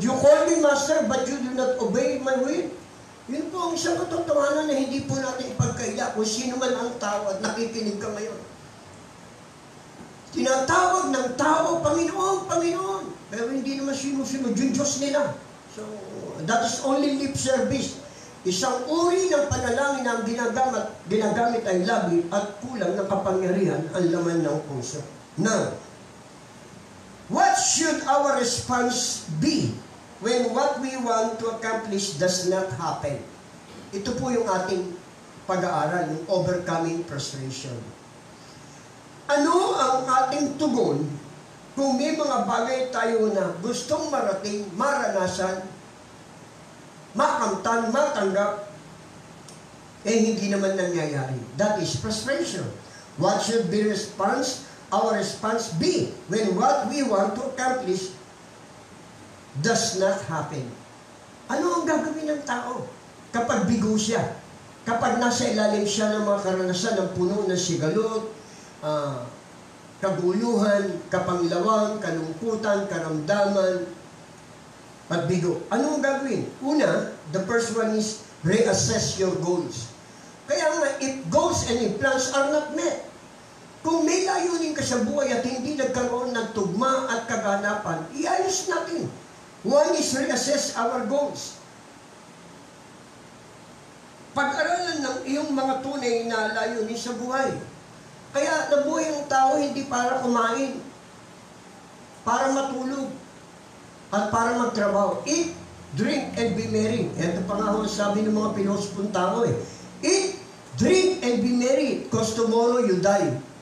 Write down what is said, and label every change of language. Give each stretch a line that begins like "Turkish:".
English: You call me Master, but you do not obey my will.
Filipino: Yun po ang isang katotohanan na hindi po natin ipagkaila kung sino man ang tao at nakikinig ka ngayon. Tinatawag ng tao, Panginoon, Panginoon, pero hindi naman sinusunod yung Diyos nila.
English: So, that is only lip service.
Filipino: Isang uri ng panalangin na ang ginagamit ay labi at kulang ng kapangyarihan ang laman ng puso.
English: Now, what should our response be when what we want to accomplish does not happen?
Filipino: Ito po yung ating pag-aaral, yung
English: overcoming frustration.
Filipino: Ano ang ating tugon kung may mga bagay tayo na gustong marating, maranasan, makamtan, matanggap, hindi naman nangyayari?
English: That is frustration. What should be our response be when what we want to accomplish does not happen?
Filipino: Ano ang gagawin ng tao kapag bigo siya? Kapag nasa ilalim siya ng mga karanasan ng puno ng sigalot, kaguluhan, kapanglawang, kalungkutan, karamdaman, at bigo. Ano ang gagawin?
English: Una, the first one is reassess your goals.
Filipino: Kaya nga,
English: if goals and if plans are not met,
Filipino: kung may layunin ka sa buhay at hindi nagkaroon ng tugma at kaganapan, iayos natin.
English: One is reassess our goals.
Filipino: Pag-aralan ng iyong mga tunay na layunin sa buhay. Kaya nabuhay ang tao hindi para kumain, para matulog, at para magtrabaho.
English: Eat, drink, and be merry.
Filipino: Ito pa nga sabi ng mga pilosophong tao
English: Eat, drink, and be merry, because tomorrow you die.